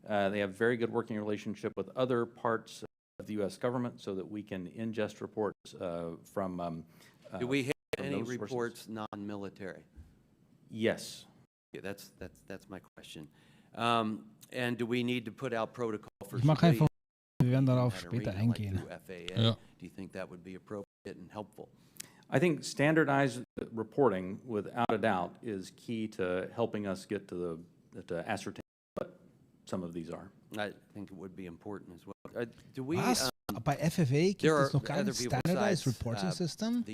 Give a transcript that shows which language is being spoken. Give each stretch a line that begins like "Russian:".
English: They have very good working relationship with other parts of the U.S. government so that we can ingest reports from do we have any reports non-military? Yes. Okay, that's my question. And do we need to put out protocol for
German: Wir werden darauf später eingehen.
English: Do you think that would be appropriate and helpful? I think standardized reporting, without a doubt, is key to helping us get to ascertain what some of these are. I think it would be important as well. Do we?
German: Was? Bei FFA gibt es noch kein
English: standardized reporting system?